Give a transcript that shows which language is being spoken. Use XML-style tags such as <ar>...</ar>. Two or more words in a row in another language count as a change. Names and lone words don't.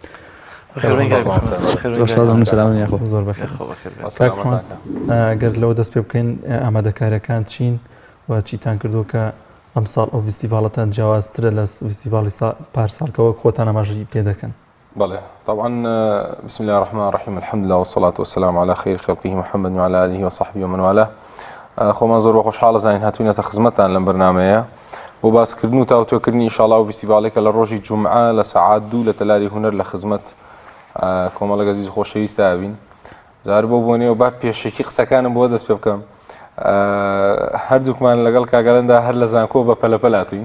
<ckb>ئەگەر لەوە دەست پێ بکەین ئامادەکاریەکان چین و چیتان کردو کە ئەم ساڵ ئەو فستیڤاڵەتان جیاوازترە لە فستیڤاڵی پارساڵکەوە خۆتان ئاماژەی پێ دەکەن.</ckb> <ar>بله طبعا بسم الله الرحمن الرحيم الحمد لله والصلاة والسلام على خير خلقه محمد وعلى آله وصحبه ومن والاه</ar> <ckb>خۆمان زۆر بە خۆشحاڵە زانین هاتوینەتە خزمەتان لەم بەرنامەیە بۆ باسکردن و تاوتۆکردنی ئینشاڵڵا و فیستیڤالێکە لە ڕۆژی جومعە لە سەعات 2 لە تەلاری هونەر لە خزمەت کۆمەڵە گەزیز خۆشەویستە بین. جار بۆ بۆنێەوە با پێشێکی قسەکانم بۆ دەست پێ بکەم. هەردووکمان لەگەڵ کاگەلەندا هەر لە زانکۆ بە پەلەپەل هاتووین.</ckb>